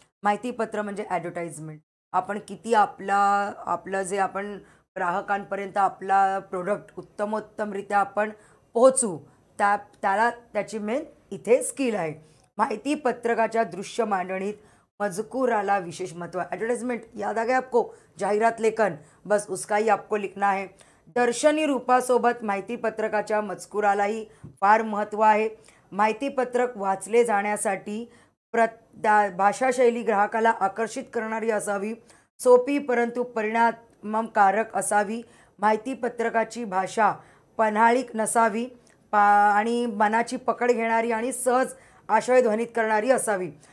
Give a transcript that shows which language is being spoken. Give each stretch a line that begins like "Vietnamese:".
Marathi: माहितीपत्र म्हणजे ॲडव्हर्टाइजमेंट. आपण किती आपलं जे आपण ग्राहकांपर्यंत आपला प्रोडक्ट उत्तमोत्तमरित्या आपण पोहोचू, त्याला त्याची मेन इथे स्किल आहे. माहिती पत्रकाच्या दृश्य मांडणीत मजकूराला विशेष महत्व है.
Hindi: एडवर्टाइजमेंट याद आ गया आपको? जाहिरात लेखन, बस उसका ही आपको लिखना है.
Marathi: दर्शनी रूपासोबत माहितीपत्रकाच्या मजकुरालाही फार महत्त्व आहे. माहितीपत्रक वाचले जाण्यासाठी भाषाशैली ग्राहकाला आकर्षित करणारी असावी. सोपी परंतु परिणामकारक असावी. माहितीपत्रकाची भाषा पन्हाळीक नसावी आणि मनाची पकड घेणारी आणि सहज आशयध्वनित करणारी असावी.